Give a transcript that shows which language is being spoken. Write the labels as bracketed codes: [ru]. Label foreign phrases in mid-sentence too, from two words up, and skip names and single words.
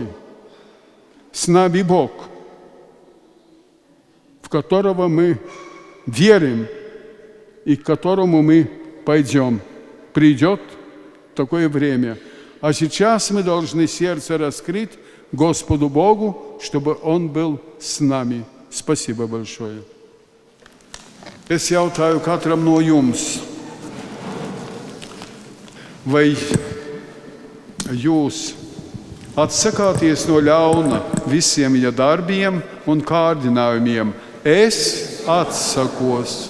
[ru] С нами Бог, в которого мы верим и к которому мы пойдем. Придет такое время. А сейчас мы должны сердце раскрыть Господу Богу, чтобы Он был с нами. Спасибо большое. [lv] Es jautāju katram no jums, vai jūs atsakāties no ļauna visiem viņa darbiem un kārdinājumiem? Es atsakos.